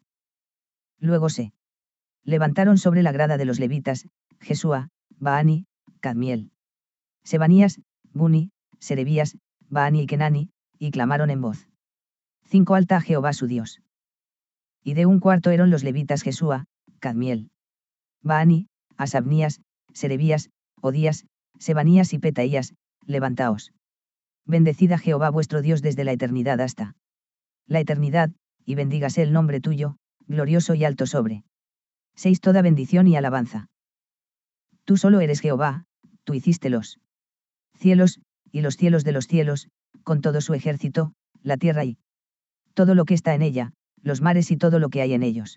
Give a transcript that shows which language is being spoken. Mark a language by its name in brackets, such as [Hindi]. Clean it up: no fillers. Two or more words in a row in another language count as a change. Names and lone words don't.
[Spanish] Luego se levantaron sobre la grada de los levitas, Jesúa, Baani, Cadmiel, Sebanías, Buni, Serebías, Baani y Kenani, y clamaron en voz 5 alta a Jehová su Dios. Y de un cuarto eran los levitas Jesúa, Cadmiel, Baani, Asabnías, Serebías, Odías, Sebanías y Petaías, levantaos. Bendecid a Jehová vuestro Dios desde la eternidad hasta la eternidad, y bendígase el nombre tuyo, glorioso y alto sobre 6 toda bendición y alabanza. Tú solo eres Jehová, tú hiciste los cielos, y los cielos de los cielos, con todo su ejército, la tierra y todo lo que está en ella, los mares y todo lo que hay en ellos.